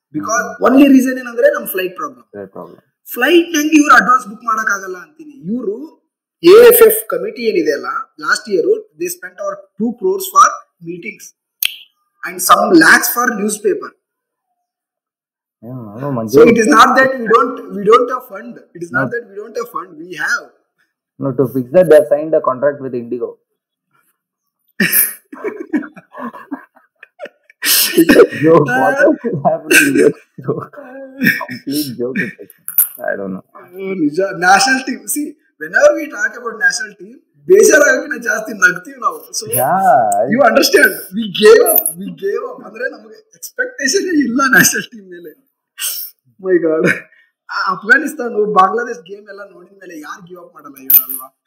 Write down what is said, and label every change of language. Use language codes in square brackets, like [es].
[kn] Because only reason ಏನಂದ್ರೆ ನಮ್ flight problem. Flight ನಂಗೆ ಇವ್ರು ಅಡ್ವಾನ್ಸ್ ಬುಕ್ ಮಾಡಕ್ ಆಗಲ್ಲ ಅಂತೀನಿ. [en] ಇವರು AFF committee [kn] ಏನಿದೆ ಅಲ್ಲ, [en] Last year they spent over 2 crores for meetings and some lakhs for newspaper. So it is not that we don't have fund. It is not that we don't have fund. We have. No, to fix that, they have signed a contract with Indigo. Joke. What else is happening here? Complete joke. I don't know. National team. See, whenever we talk about national team, [kn] ಬೇಜಾರಾಗಿನ ಜಾಸ್ತಿ ನಗ್ತೀವಿ ನಾವು. [en] so you understand, we gave up [kn] ಅಂದ್ರೆ ನಮಗೆ expectation ಇಲ್ಲ [en] National team ಮೇಲೆ. My God. [kn] Afghanistan Bangladesh game ಎಲ್ಲ ನೋಡಿದ ಮೇಲೆ ಯಾರು ಗಿವ್ ಅಪ್ ಮಾಡಲ್ಲ ಹೇಳಲ್ವಾ?